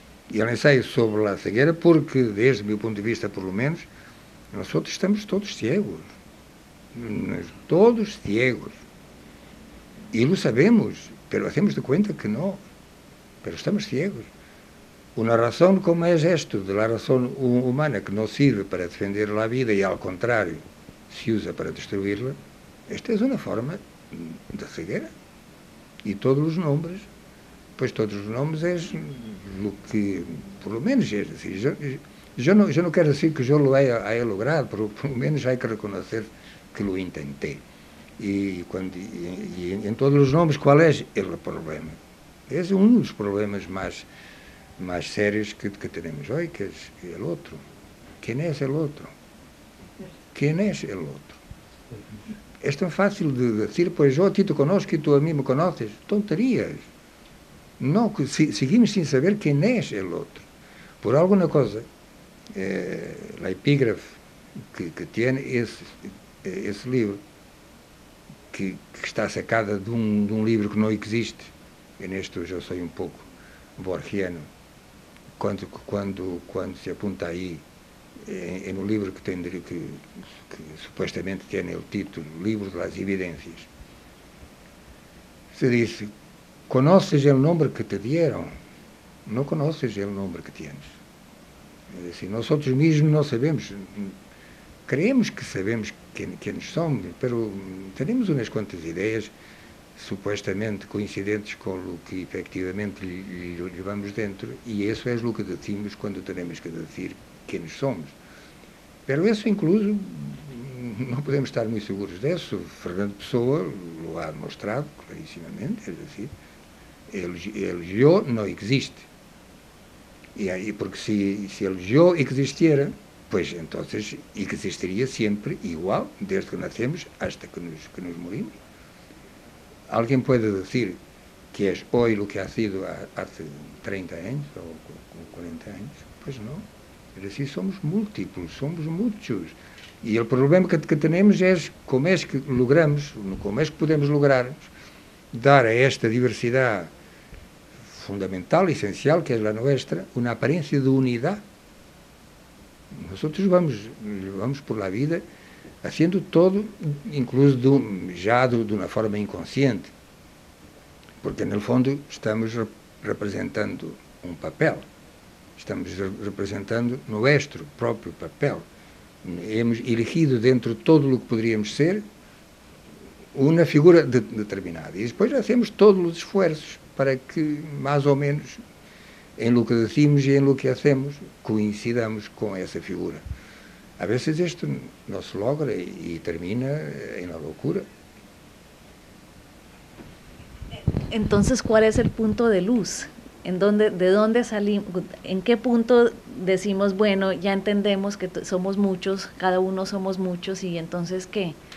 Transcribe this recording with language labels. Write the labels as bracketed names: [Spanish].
[Portuguese] E o ensaio sobre a cegueira porque, desde o meu ponto de vista, [Spanish] por lo menos, [Portuguese] nós estamos todos [Spanish] ciegos. Todos ciegos. E lo sabemos, pero hacemos [Portuguese] de conta que não. [Spanish] Pero estamos ciegos. Una razón como es esto, de la razón humana que no sirve para defender la vida y al contrario se usa para destruirla, esta es una forma de ceguera. Y todos los nombres es lo que, por lo menos, es decir, yo no quiero decir que yo lo haya logrado, pero por lo menos hay que reconocer que lo intenté. Y en todos los nombres, ¿cuál es el problema? Es uno de los problemas más [Portuguese] sérios [Spanish] que tenemos hoy, que es el otro. ¿Quién es el otro? ¿Quién es el otro? Es tan fácil de decir, pues yo a ti te conozco y tú a mí me conoces. Tonterías. No, seguimos sin saber quién es el otro. Por alguna cosa, la epígrafe que tiene [Portuguese] esse livro, que está sacada de um livro que não existe. E neste eu já sou um pouco borgiano, quando [Spanish] se apunta aí [Portuguese] no livro que supostamente tem o título Livro das Evidências, se diz: [Spanish] conoces el nombre que te dieron, no conoces el nombre que tienes. [Portuguese] É assim, nós mesmos não sabemos, [Spanish] creemos que sabemos [Portuguese] quem somos, mas temos umas quantas ideias supostamente coincidentes com o que efectivamente levamos dentro, e isso é o que [Spanish] decimos [Portuguese] quando temos que dizer quem somos. [Spanish] Pero [Portuguese] isso [Spanish] incluso [Portuguese] não podemos estar muito seguros disso. Fernando Pessoa [Spanish] o ha demonstrado [Portuguese] clarissimamente, é [Spanish] decir, el yo [Portuguese] não existe. E aí, porque [Spanish] se el yo existiera, pues entonces [Portuguese] existiria sempre igual, desde que nascemos [Spanish] hasta que nos morimos. [Portuguese] Alguém pode dizer que é hoje o que [Spanish] ha sido [Portuguese] há 30 anos ou 40 anos? Pois não. É assim, somos múltiplos, somos muitos. E o problema que temos é como é que [Spanish] logramos, [Portuguese] como é que podemos [Spanish] lograr [Portuguese] dar a esta diversidade fundamental, essencial, que é a nossa, uma aparência de unidade. Nós vamos [Spanish] por la vida haciendo todo, incluso [Portuguese] já de uma forma inconsciente, porque no fundo estamos representando um papel, estamos representando nosso próprio papel. [Spanish] Hemos elegido [Portuguese] dentro de todo o que poderíamos ser uma figura determinada, e depois [Spanish] hacemos [Portuguese] todos os esforços para que, mais ou menos, em [Spanish] lo que decimos [Portuguese] e em [Spanish] lo que hacemos, coincidamos [Portuguese] com essa figura. [Spanish] A veces esto no se logra y termina en la locura. Entonces, ¿cuál es el punto de luz? ¿De dónde salimos? ¿En qué punto decimos, bueno, ya entendemos que somos muchos, cada uno somos muchos, y entonces qué?